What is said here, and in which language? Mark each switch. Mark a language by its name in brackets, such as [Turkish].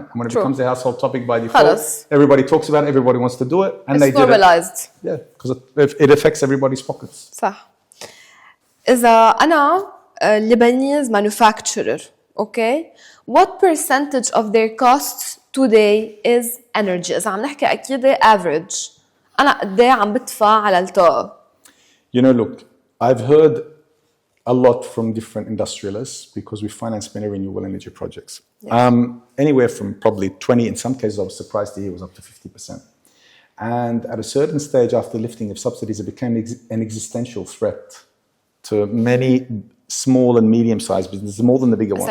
[English] And when it becomes a household topic by default, everybody talks about it, everybody wants to do it, and they did it. It's normalized. Yeah, because it affects everybody's pockets. [Arabic] صح. إذا أنا [English] Lebanese manufacturer, okay, what percentage of their costs today is energy? [Arabic] إذا عم نحكي أكيد average. أنا قد إيه عم بدفع على الطاقة؟ [English] You know, look, I've heard a lot from different industrialists because we finance many renewable energy projects. Anywhere from probably 20, in some cases I was surprised to hear it was up to 50%. And at a certain stage after lifting of subsidies, it became an existential threat to many small and medium-sized businesses, more than the bigger ones.